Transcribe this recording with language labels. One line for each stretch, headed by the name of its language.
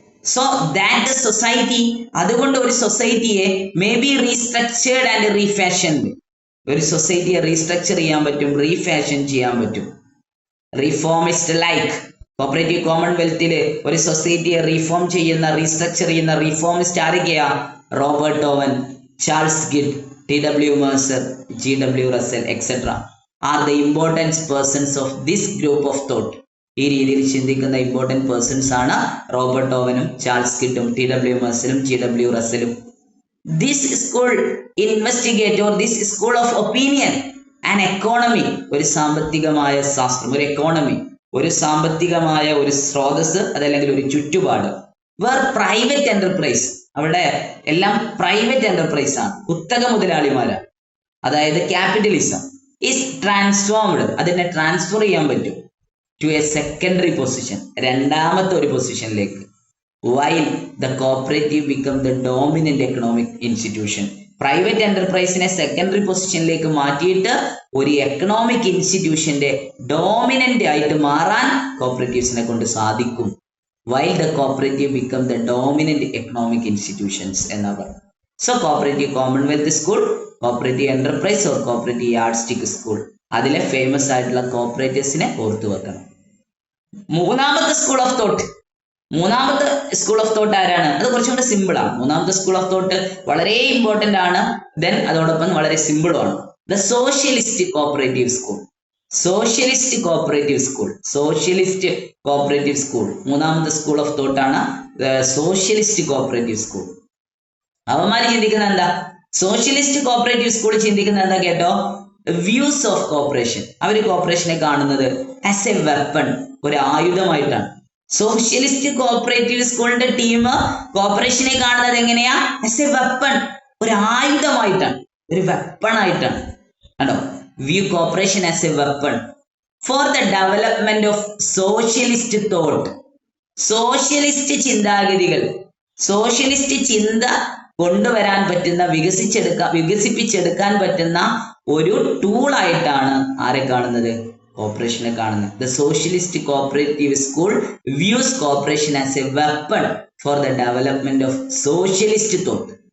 English: so that the society,
Malayalam: അതുകൊണ്ട് ഒരു സൊസൈറ്റിയെ
English: may be restructured and refashioned,
Malayalam: ഒരു സൊസൈറ്റിയെ റീസ്ട്രക്ചർ ചെയ്യാൻ പറ്റും, റീഫാഷൻ ചെയ്യാൻ പറ്റും. റീഫോമിസ്റ്റ് ലൈക്ക് കോപ്പറേറ്റീവ് കോമൺവെൽത്തില് ഒരു സൊസൈറ്റിയെ റീഫോം ചെയ്യുന്ന, റീസ്ട്രക്ചർ ചെയ്യുന്ന റീഫോമിസ്റ്റ് ആരൊക്കെയാ?
English: Robert Owen, Charles Gide, T.W. Mercer, G.W. Russell, etc. are the important persons of this group of thought.
Malayalam: ഈ രീതിയിൽ ചിന്തിക്കുന്ന ഇമ്പോർട്ടൻറ്റ് പേഴ്സൺസ് ആണ് Robert ഓവനും Charles ഗിഡും T.W. Mercerും G.W. റസലും.
English: this school investigate or this school of opinion and economy,
Malayalam: ഒരു സാമ്പത്തികമായ ശാസ്ത്രം, ഒരു economy, ഒരു സാമ്പത്തികമായ ഒരു സ്രോതസ്, അതല്ലെങ്കിൽ ഒരു ചുറ്റുപാട്.
English: where private enterprise,
Malayalam: അവിടെ എല്ലാം പ്രൈവറ്റ് എന്റർപ്രൈസ് ആണ്, കുത്തക മുതലാളിമാരാണ്. അതായത്
English: capitalism is transformed,
Malayalam: അതിനെ ട്രാൻസ്ഫർ ചെയ്യാൻ പറ്റും
English: to a secondary position,
Malayalam: രണ്ടാമത്തെ ഒരു പൊസിഷനിലേക്ക്.
English: while the cooperative become the dominant economic institution,
Malayalam: private എന്റർപ്രൈസിനെ secondary പൊസിഷനിലേക്ക് മാറ്റിയിട്ട് ഒരു എക്കണോമിക് ഇൻസ്റ്റിറ്റ്യൂഷന്റെ ഡോമിനന്റ് ആയിട്ട് മാറാൻ കോപ്പറേറ്റീവ്സിനെ കൊണ്ട് സാധിക്കും.
English: While the cooperative become the dominant economic institutions
Malayalam: എന്നാ പറയുന്നത്. So cooperative Commonwealth school, cooperative enterprise or cooperative യാർഡ്സ്റ്റിക് school, അതിലെ ഫേമസ് ആയിട്ടുള്ള കോപ്പറേറ്റീവ്സിനെ ഓർത്തു വെക്കണം. മൂന്നാമത്തെ സ്കൂൾ ഓഫ് തോട്ട്, മൂന്നാമത്തെ സ്കൂൾ ഓഫ് തോട്ട് ആരാണ്? അത് കുറച്ചും കൂടെ സിമ്പിൾ ആണ്. മൂന്നാമത്തെ സ്കൂൾ ഓഫ് തോട്ട് വളരെ ഇമ്പോർട്ടന്റ് ആണ്, ദെൻ അതോടൊപ്പം വളരെ സിമ്പിളും ആണ്. The socialist cooperative school, socialist cooperative school, socialist cooperative school മൂന്നാമത്തെ സ്കൂൾ ഓഫ് തോട്ട് ആണ് സോഷ്യലിസ്റ്റ് കോപ്പറേറ്റീവ് സ്കൂൾ. അവന്മാര് ചിന്തിക്കുന്ന എന്താ? സോഷ്യലിസ്റ്റ് കോപ്പറേറ്റീവ് സ്കൂൾ ചിന്തിക്കുന്ന എന്താ കേട്ടോ?
English: Views of cooperation.
Malayalam: അവര് കോപ്പറേഷനെ കാണുന്നത്
English: as a weapon,
Malayalam: ഒരു ആയുധമായിട്ടാണ്. സോഷ്യലിസ്റ്റ് കോപ്പറേറ്റീവ് സ്കൂളിന്റെ ടീം കോപ്പറേഷനെ കാണുന്നത് എങ്ങനെയാ?
English: as a weapon,
Malayalam: ഒരു ആയുധമായിട്ടാണ്, ഒരു വെപ്പൺ ആയിട്ടാണ്. കണ്ടോ?
English: View cooperation as a weapon for the development of socialist thought.
Malayalam: Socialist ചിന്താഗതികൾ, സോഷ്യലിസ്റ്റ് ചിന്ത കൊണ്ടുവരാൻ പറ്റുന്ന, വികസിപ്പിച്ചെടുക്കാൻ പറ്റുന്ന ഒരു ടൂൾ ആയിട്ടാണ് ആരെ കാണുന്നത്? കോപ്പറേഷനെ കാണുന്നത്.
English: The socialist cooperative school views cooperation as a weapon for the development of socialist thought.